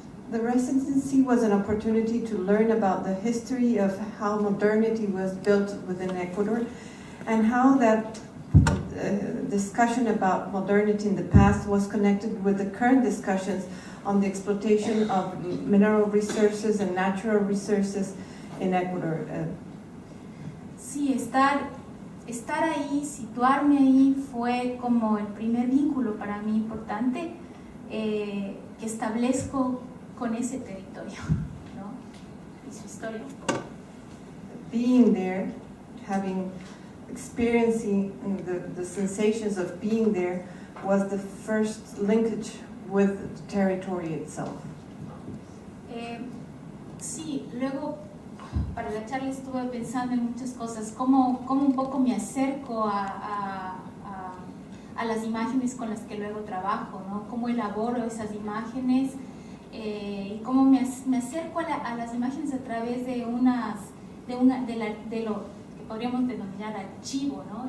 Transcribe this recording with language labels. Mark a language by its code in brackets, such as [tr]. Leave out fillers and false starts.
[en] The residency was an opportunity to learn about the history of how modernity was built within Ecuador and how that discussion about modernity in the past was connected with the current discussions on the exploitation of mineral resources and natural resources in Ecuador. [es] Sí, estar ahí, situarme ahí fue como el primer vínculo para mí importante que establezco con ese territorio, ¿no? Y su historia. [en] Being there, experiencing the sensations of being there was the first linkage with the territory itself. [es] Sí, luego para la charla estuve pensando en muchas cosas, cómo un poco me acerco a las imágenes con las que luego trabajo, ¿no? Cómo elaboro esas imágenes y cómo me acerco a las imágenes a través de lo que podríamos denominar archivo, ¿no?